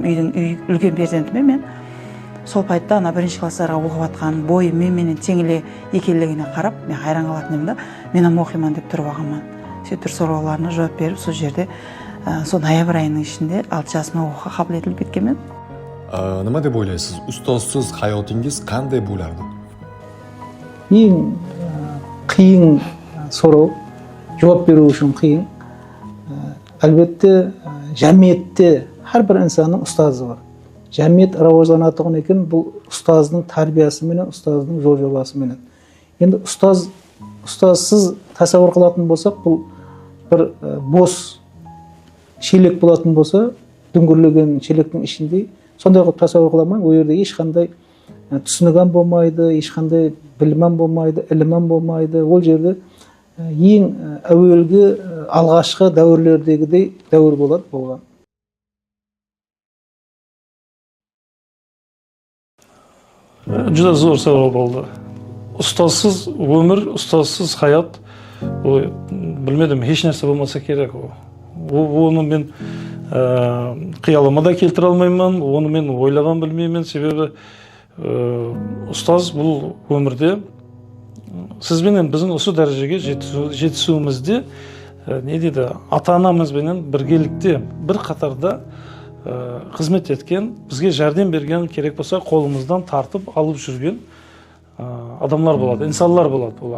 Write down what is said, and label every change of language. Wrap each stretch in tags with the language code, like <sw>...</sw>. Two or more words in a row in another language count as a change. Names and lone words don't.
<kaa>Үйдің үлкен перзентіме мен сол пайтта ана бірінші класстарға оқып жатқан бойы менен теңеле екенлігіне қарап, мен хайран қалатын едім да, мен оқиман деп тұрып алғанмын. Сөйтіп сұрауларына жауап беріп, сол жерде сол ноябрь айының ішінде 6 жасыма оқуға қабыл етіліп кеткенмін.</kaa> <uz>Nima deb o'ylaysiz? Ustozsiz hayotingiz qanday bo'lardi?</uz> <kaa>Ең қиын сұрау, жауап беру үшін қиын. Әлбетте, жәмиетте әрбір инсанның ұстазы бар. Жәмиет рауажданатығын екен, бұл ұстаздың тәрбиясыменен, ұстаздың жол жобасыменен. Енді ұстазсыз тасаввур қылатын болсақ, бұл бір бос шелек болатын болса, дүңгірлеген шелектің ішінде сондай қылып тасаввур қыламын, ол жерде ешқандай түсінігім болмайды, ешқандай білімім болмайды, ілімім болмайды. Ол жерде ең әуелгі алғашқы дәуірлердегідей дәуір болған.</kaa> <uz>Juda zo'r savol bo'ldi. Ustozsiz өмір, ustozsiz hayot, bilmadim, hech narsa bo'lmasa kerak u.</uz> <kaa>Оны мен қиялыма да келтіре алмаймын, оны мен ойлаған білмеймін. Себебі ұстаз бұл өмірде сізбенен біздің осы дәрежеге жетісуімізде не дейді, ата-анамызбенен біргелікте, бір қатарда қызмет еткен, бізге жәрдем берген, керек болса қолымыздан тартып алып жүрген адамлар болады, инсанлар болады олар.</kaa>